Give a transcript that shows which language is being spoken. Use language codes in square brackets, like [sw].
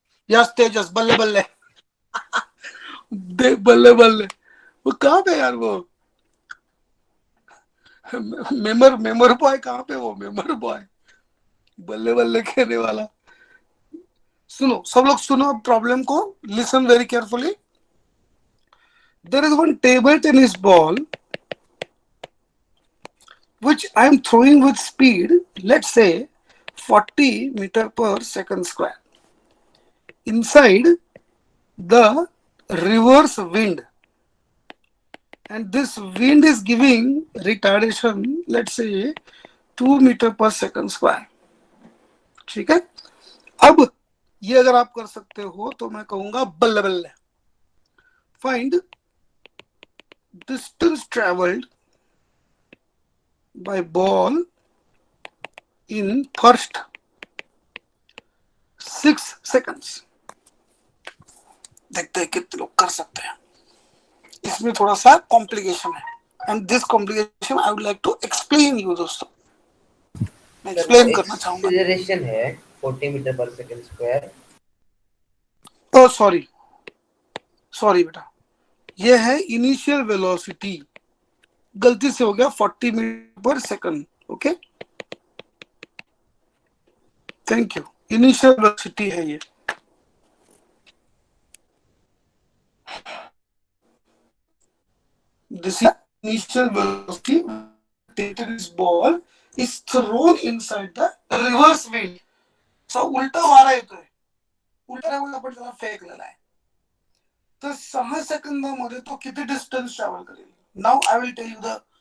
[hi] Yes तेजस, बल्ले बल्ले. देख बल्ले बल्ले, वो कहाँ पे यार? वो मेमर बॉय कहाँ पे? वो मेमर बॉय बल्ले बल्ले कहने वाला. सुनो सब लोग, सुनो प्रॉब्लम को. [en] Listen very carefully. There is one table tennis ball which I am throwing with speed, let's say 40 meter per second square. Inside the reverse wind, and this wind is giving retardation, let's say 2 meter per second square. [hi] ठीक है? अब ये अगर आप कर सकते हो तो मैं कहूंगा बल्ले बल्ले. [en] Find distance traveled by ball in first 6 seconds. [hi] देखते हैं कितने लोग कर सकते हैं. इसमें थोड़ा सा कॉम्प्लिकेशन है, [en] And this complication I would like to explain you दोस्तों. [hi] मैं एक्सप्लेन करना चाहूंगा. एक्सीलरेशन है 40 मीटर पर सेकंड स्क्वायर. ओह सॉरी बेटा, ये है इनिशियल वेलोसिटी. गलती से हो गया 40 मीटर पर second. [en] Okay, thank you. [hi] Initial velocity है ये. [en] This is initial velocity. This ball is thrown inside the reverse wind. [mr] So उलटा वारा येतोय. उलटा म्हणजे आपण त्याला फेकलेला आहे. तर 6 सेकंदामध्ये तो किती डिस्टन्स ट्रॅव्हल करेल? [en] now I will tell you the